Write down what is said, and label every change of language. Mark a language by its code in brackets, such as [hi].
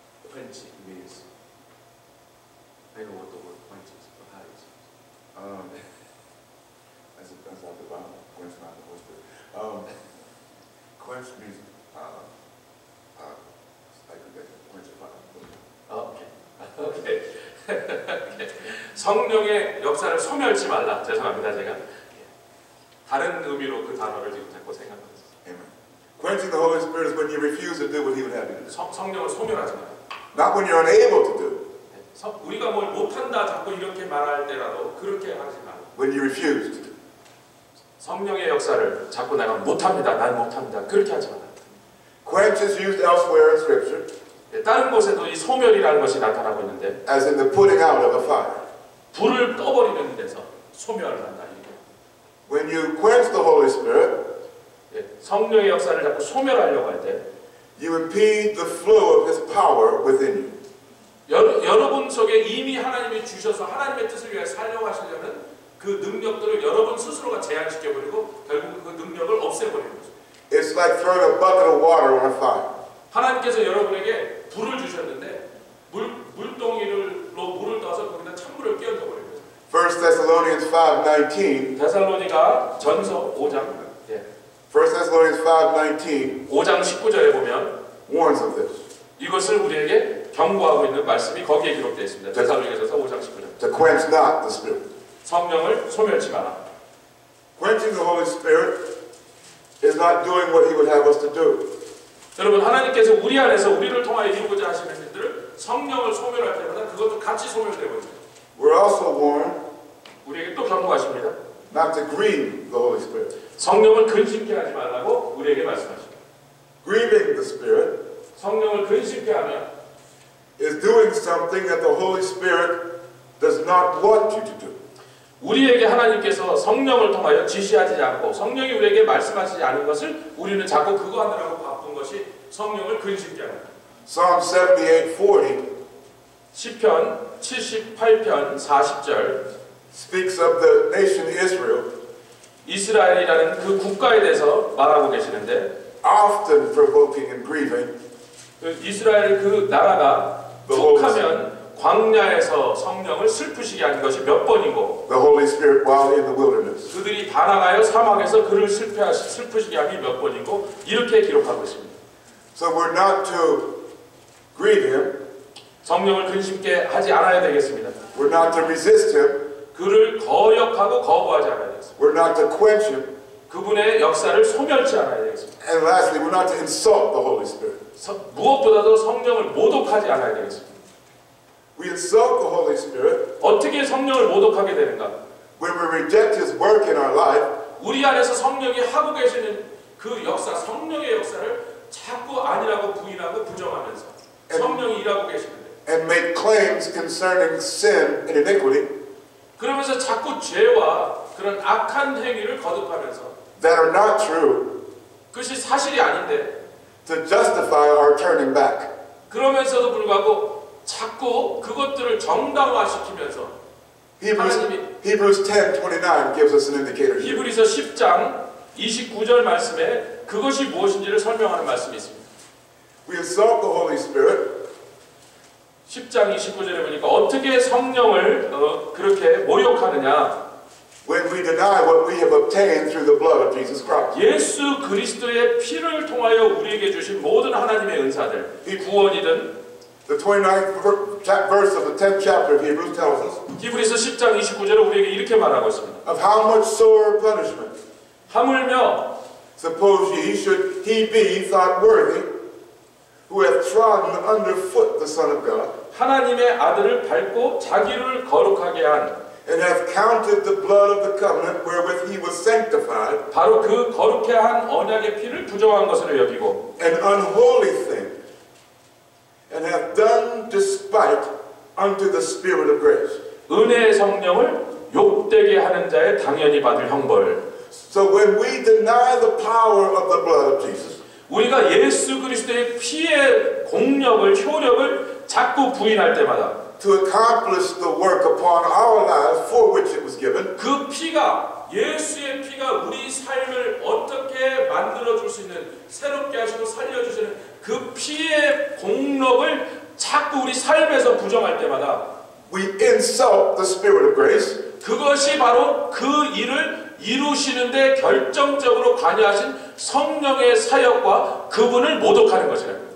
[en] Quench means I know what the word quench is, but how is it? That's not the Bible. Quench not the Holy Spirit. Quench means like quench a fire. 오케이. [ko] 성령의 역사를 소멸치 말라. 죄송합니다, 제가. 다른 의미로 그 단어를 지금 자꾸 생각하고 있어요. [en] Amen. Quenching the Holy Spirit is when you refuse to do what He would have you do. [ko] 성령을 소멸하지 마라. [en] Not when you're unable to do. [ko] 우리가 뭘 못한다 자꾸 이렇게 말할 때라도 그렇게 하지 마라. [en] When you refuse to do. [ko] 성령의 역사를 자꾸 내가 못합니다. 난 못합니다. 그렇게 하지 마라. [en] Quench is used elsewhere in Scripture [ko] 다른 곳에도 이 소멸이라는 것이 나타나고 있는데 [en] as in the putting out of a fire. [ko] 불을 떠버리는 데서 소멸을 한다. [en] When you quench the Holy Spirit, [ko] 성령의 역사를 자꾸 소멸하려고 할 때 [en] you impede the flow of His power within you. [ko] 여러분 속에 이미 하나님이 주셔서 하나님의 뜻을 위해 사용하시려는 그 능력들을 여러분 스스로가 제한시켜버리고 결국 그 능력을 없애버리는 거죠. [en] It's like throwing a bucket of water on a fire. [ko] 하나님께서 여러분에게 불을 주셨는데 물동이로 물을 떠서 거기다 찬물을 끼얹어 버린 거죠. [en] 1 Thessalonians 5:19. [ko] 데살로니가 전서 5장 [en] 1 Thessalonians 5:19 [ko] 5장 19절에 보면 [en] warns of this. [ko] 이것을 우리에게 경고하고 있는 말씀이 거기에 기록되어 있습니다. 데살로니가전서 5장 19절. [en] To quench not the Spirit. [ko] 성령을 소멸치 마라. [en] Quenching the Holy Spirit is not doing what He would have us to do. [ko] 여러분, 하나님께서 우리 안에서 우리를 통하여 이루고자 하시는 일들을 성령을 소멸할 때마다 그것도 같이 소멸되거든요. [en] We're also warned [ko] 우리에게 또 경고하십니다. [en] not to grieve the Holy Spirit. [ko] 성령을 근심케 하지 말라고 우리에게 말씀하십니다. [en] Grieving the Spirit [ko] 성령을 근심케 하면 [en] is doing something that the Holy Spirit does not want you to do. [ko] 우리에게 하나님께서 성령을 통하여 지시하지 않고 성령이 우리에게 말씀하시지 않은 것을 우리는 자꾸 그거 하느라고 바쁜 것이 성령을 근심케 합니다. [en] Psalm 78:40 [ko] 시편 78편 40절 [en] speaks of the nation Israel [ko] 이스라엘이라는 그 국가에 대해서 말하고 계시는데 [en] often provoking and grieving [ko] 그 이스라엘 그 나라가 툭하면 광야에서 성령을 슬프시게 한 것이 몇 번이고 [en] the Holy Spirit while in the wilderness. [ko] 그들이 반항하여 사막에서 그를 슬프시게 함이 몇 번이고 이렇게 기록하고 있습니다. [en] So we're not to grieve Him. [ko] 성령을 근심케 하지 않아야 되겠습니다. [en] We're not to resist Him. [ko] 그를 거역하고 거부하지 않아야 되겠습니다. [en] We're not to quench Him. [ko] 그분의 역사를 소멸치 않아야 되겠습니다. [en] And lastly, we're not to insult the Holy Spirit. [ko] 무엇보다도 성령을 모독하지 않아야 되겠습니다. [en] We insult the Holy Spirit [ko] 어떻게 성령을 모독하게 되는가? [en] when we reject His work in our life [ko] 우리 안에서 성령이 하고 계시는 그 역사, 성령의 역사를 자꾸 아니라고 부인하고 부정하면서 성령이 일하고 계시는데 [en] and make claims concerning sin and iniquity [ko] 그러면서 자꾸 죄와 그런 악한 행위를 거듭하면서 [en] that are not true [ko] 그것이 사실이 아닌데 [en] to justify our turning back. [ko] 그러면서도 불구하고 자꾸 그것들을 정당화시키면서 [en] Hebrews 10:29 gives us an indicator here. [ko] 히브리서 10장 29절 말씀에 그것이 무엇인지를 설명하는 말씀이 있습니다. [en] We insult the Holy Spirit [ko] 10장 29절에 보니까 어떻게 성령을 그렇게 모욕하느냐 [en] when we deny what we have obtained through the blood of Jesus Christ. [ko] 예수 그리스도의 피를 통하여 우리에게 주신 모든 하나님의 은사들 구원이든 [en] The 29th verse of the 10th chapter of Hebrews tells us [ko] 히브리서 10장 29절에 우리에게 이렇게 말하고 있습니다. [en] of how much sore punishment [ko] 하물며 [en] suppose should he be thought worthy who hath trodden underfoot the Son of God [ko] 하나님의 아들을 밟고 자기를 거룩하게 한 [en] and hath counted the blood of the covenant wherewith he was sanctified [ko] 바로 그 거룩해 한 언약의 피를 부정한 것으로 여기고 [en] an unholy thing and hath done despite unto the Spirit of grace. [ko] 은혜의 성령을 욕되게 하는 자의 당연히 받을 형벌. [en] So when we deny the power of the blood of Jesus, [ko] 우리가 예수 그리스도의 피의 공력을 효력을 자꾸 부인할 때마다 [en] to accomplish the work upon our lives for which it was given, [ko] 그 피가 예수의 피가 우리 삶을 어떻게 만들어줄 수 있는 새롭게 하시고 살려주시는 그 피의 공력을 자꾸 우리 삶에서 부정할 때마다 [en] we insult the Spirit of grace. [ko] 그것이 바로 그 일을 이루시는데 결정적으로 관여하신 성령의 사역과 그분을 모독하는 것이랍니다.